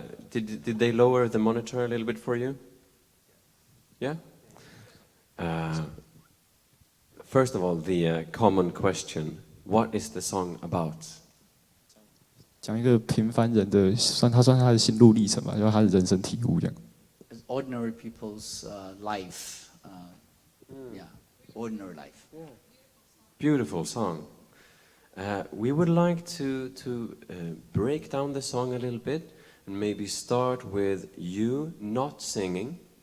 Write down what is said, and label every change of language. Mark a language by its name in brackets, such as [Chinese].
[English] Did they lower the monitor a little bit for you? Yeah? First of all, the common question, what is the song about? [Chinese] 讲一个平凡人的，他算他的心路历程吧，就是他的人生体悟这样。 [English] Ordinary people's life, yeah, ordinary life. Yeah. Beautiful song. We would like to break down the song a little bit and maybe start with you not singing.